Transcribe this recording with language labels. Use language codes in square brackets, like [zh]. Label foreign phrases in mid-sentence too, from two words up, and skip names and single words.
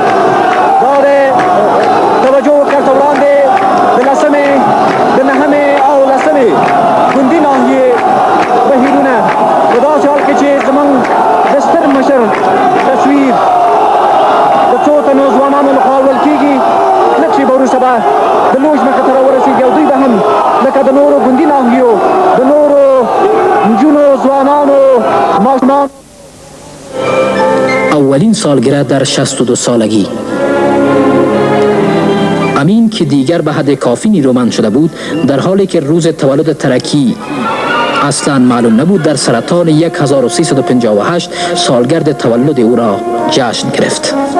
[ps] دا د توجه ورکړه وړاندې د لسمې د نهمې او لسمې ګوندي ناحیې بهیرونه په داسې حال کې چې زموږ د ستر مشر تصویر د څو تنو ځوانانو لخوا ول کېږي. لږ شېبه وروسته به د لوژ مخې ته راورسېږي او دوی به هم لکه د نورو ګوندي ناحیو د نورو نجونو ځوانانو ماشومانو [fa] اولین سالگرد در 62 سالگی. امین که دیگر به حد کافی نیرومند شده بود، در حالی که روز تولد ترکی اصلا معلوم نبود، در سرطان 1358 سالگرد تولد او را جشن گرفت.